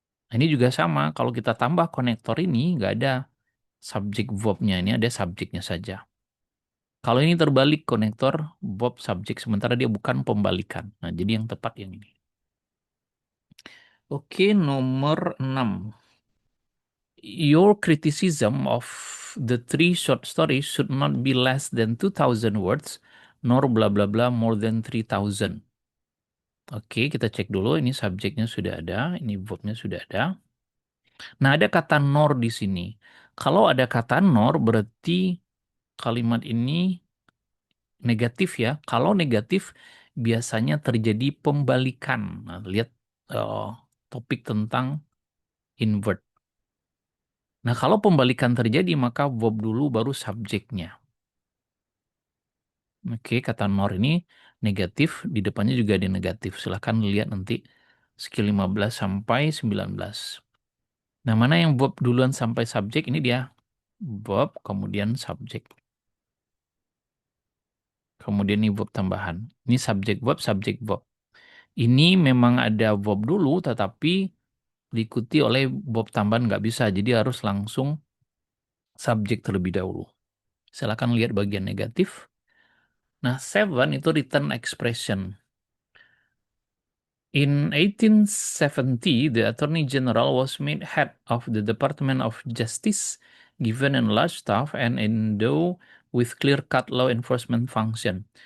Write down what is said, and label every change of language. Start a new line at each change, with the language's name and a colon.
Indonesian: Nah, ini juga sama. Kalau kita tambah konektor ini nggak ada subjek verbnya. Ini ada subjeknya saja. Kalau ini terbalik konektor verb subjek sementara dia bukan pembalikan. Nah, jadi yang tepat yang ini. Oke, nomor 6.
English: Your criticism of the three short stories should not be less than 2,000 words, nor bla bla bla more than 3,000.
Indonesian: Oke, kita cek dulu. Ini subjeknya sudah ada, ini verbnya sudah ada. Nah, ada kata nor di sini. Kalau ada kata nor, berarti kalimat ini negatif ya. Kalau negatif, biasanya terjadi pembalikan. Nah, lihat eh, topik tentang invert. Nah, kalau pembalikan terjadi, maka verb dulu baru subjeknya. Oke, kata nor ini negatif, di depannya juga ada negatif. Silahkan lihat nanti skill 15 sampai 19. Nah, mana yang verb duluan sampai subjek? Ini dia. Verb, kemudian subjek. Kemudian ini verb tambahan. Ini subjek verb, subjek verb. Ini memang ada verb dulu, tetapi diikuti oleh verb tambahan nggak bisa. Jadi harus langsung subjek terlebih dahulu. Silakan lihat bagian negatif. Nah, seven itu written expression.
English: In 1870, the Attorney General was made head of the Department of Justice, given a large staff and endowed with clear-cut law enforcement function.